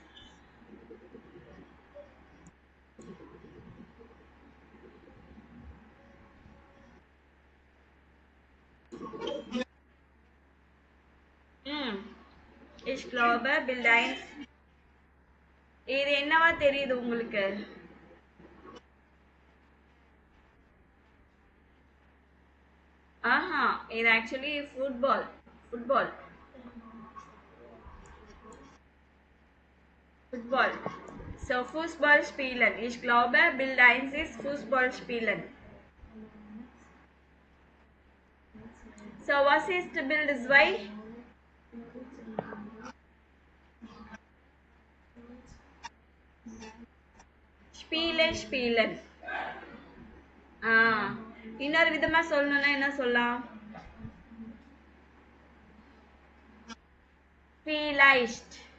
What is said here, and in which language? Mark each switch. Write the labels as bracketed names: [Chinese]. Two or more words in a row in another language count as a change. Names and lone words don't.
[German] Ich glaube, Bild 1 [Tamil] இது என்னவா தெரியுது உங்களுக்கு ஆஹா இது [English] actually football [German] so Fußball spielen ich glaube Bild 1 ist Fußball spielen so was ist Bild 2 [Tamil] ஸ்பீலன் இன்னொரு விதமா சொல்லணும்னா என்ன சொல்லலாம் ஃபீலைஸ்ட்